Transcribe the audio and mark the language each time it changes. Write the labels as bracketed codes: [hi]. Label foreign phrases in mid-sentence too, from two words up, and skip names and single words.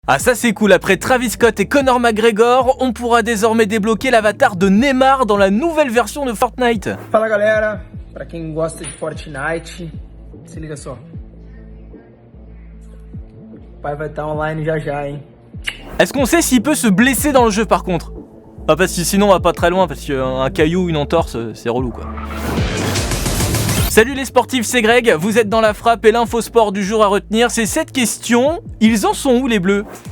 [fr] Ah ça c'est cool, après Travis Scott et Conor McGregor, on pourra désormais débloquer l'avatar de Neymar dans la nouvelle version de Fortnite. [pt] Fala galera, pra quem gosta de Fortnite, se liga só. O pai vai estar online já já, hein. [fr] Est-ce qu'on sait s'il peut se blesser dans le jeu par contre? Ah parce que sinon on va pas très loin, parce qu'un caillou, une entorse, c'est relou quoi. Salut les sportifs, c'est Greg, vous êtes dans la frappe et l'infosport du jour à retenir, c'est cette question, ils en sont où les bleus?